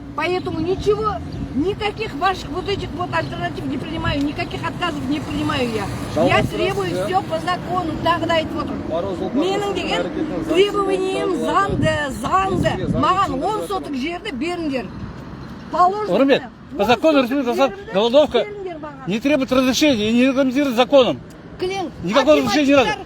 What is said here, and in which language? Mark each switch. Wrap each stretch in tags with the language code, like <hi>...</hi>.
<ru>Поэтому ничего, никаких ваших вот этих вот альтернатив не принимаю, никаких отказов не принимаю я. Я требую все по закону, тогда и вот.</ru> <kk>Менің деген</kk> <ru>требованием</ru> <kk>заңды. Маған 10 соток жерді беріңдер.</kk> <ru>Положено. По закону Республики голодовка не требует разрешения и не регламентирует законом. Никакого разрешения не надо.</ru>